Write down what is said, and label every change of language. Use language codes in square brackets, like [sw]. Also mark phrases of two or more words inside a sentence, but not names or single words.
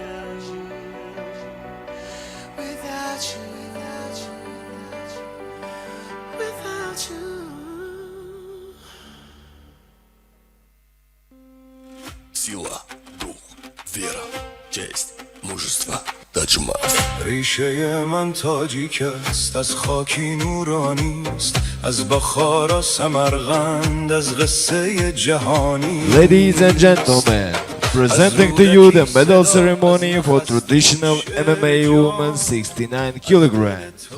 [en] Without you, without you, without you. [ru] Сила, дух, вера, честь, мужество, таджмас. [tg] ریشه من تاجیک است از خاکی نورانی است از بخارا سمرقند از قصه جهانی. [en] Ladies and gentlemen, presenting to you the medal ceremony for traditional MMA women 69 kg.